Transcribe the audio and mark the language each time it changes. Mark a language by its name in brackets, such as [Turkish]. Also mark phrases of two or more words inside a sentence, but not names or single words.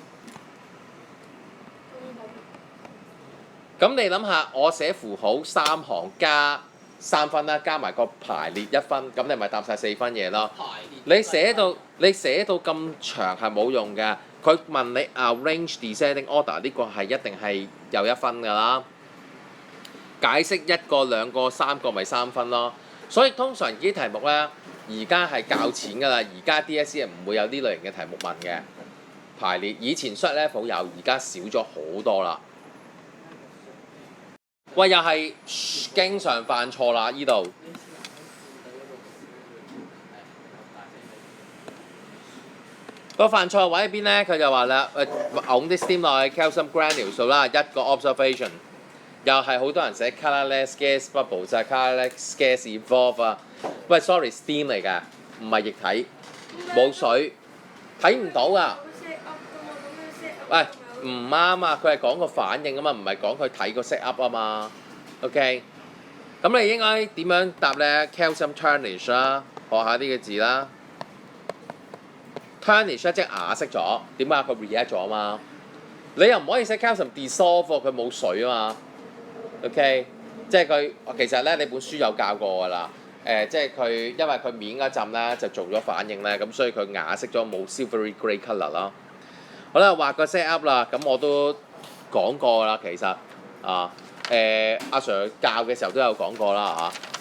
[Cantonese] 咁你諗下，我寫符號3行加3分啦，加埋個排列1分，咁你咪答晒4分嘢咯。你寫到咁長係冇用嘅，佢問你 [English] arrange descending order [Cantonese] 呢個係一定係有1分㗎啦。解釋1個、2個、3個咪3分咯。所以通常呢啲題目咧，而家係較淺㗎啦。而家 DSE 唔會有呢類型嘅題目問嘅排列。以前 [English] short level [Cantonese] 有，而家少咗好多啦。喂，又係經常犯錯啦！依度個犯錯位喺邊咧？佢就話啦，揹啲 steam 落去 [English] calcium granule [Cantonese] 數啦，1個 observation， 又係好多人寫 [English] colourless gas bubble [Cantonese] 就係 [English] colourless gas evolve [Cantonese] 啊。喂， [English] sorry steam [Cantonese] 嚟㗎，唔係液體，冇水，睇唔到啊。喂，唔啱啊！佢係講個反應啊嘛，唔係講佢睇個 [English] set up [Cantonese] 啊嘛。OK，咁你應該點樣答咧 ？ [English] calcium tarnish [Cantonese] 啦，學下呢個字啦。tarnish 咧即係啞色咗，點解佢 react 咗啊嘛？你又唔可以寫 [English] calcium dissolve [Cantonese] 喎，佢冇水啊嘛。OK， 即係佢其實咧你本書有教過㗎啦。即係佢因為佢面嗰陣咧就做咗反應咧，咁所以佢啞色咗冇 [English] silvery grey colour [Cantonese] 咯。好啦，畫個 [English] set up [Cantonese] 啦，咁我都講過啦，其實阿 Sir 教嘅時候都有講過啦嚇。